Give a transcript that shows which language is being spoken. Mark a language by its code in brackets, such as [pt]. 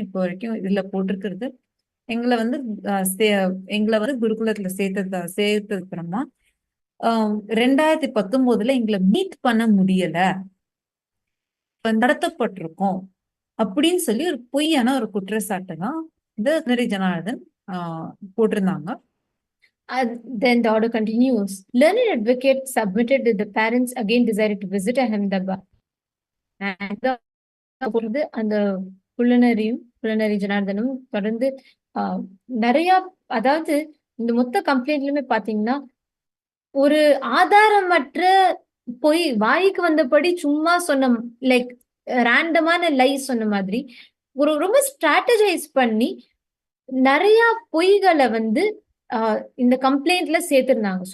[ta] இப்போ வரைக்கும் இதுல போட்டிருக்கிறது, எங்கள வந்து அ சே எங்கள வந்து குருகுலத்துல சேர்த்ததுக்கு அப்புறமா, அ 2019ல எங்கள மீட் பண்ண முடியல. நடத்தப்பட்டிருக்கோம். அப்படின்னு சொல்லி ஒரு பொய்யான ஒரு குற்றச்சாட்டு தான் இந்த ஜனார்தன் போட்டிருந்தாங்க. [en] Then the order continues. Learned advocate submitted that the parents again decided to visit Ahmedabad. [ta] And அந்த புலனரி ஜனார்தனும் தொடர்ந்து நிறைய, அதாவது இந்த மொத்த கம்ப்ளைண்ட்லயுமே பாத்தீங்கன்னா ஒரு ஆதாரமற்ற பொய், வாய்க்கு வந்தபடி சும்மா சொன்ன, லைக் ரேண்டமான லை சொன்ன மாதிரி ஒரு ரொம்ப ஸ்ட்ராட்டஜைஸ் பண்ணி நிறைய பொய்களை வந்து இந்த கம்ப்ளைண்ட்ல சேர்த்திருந்தாங்க.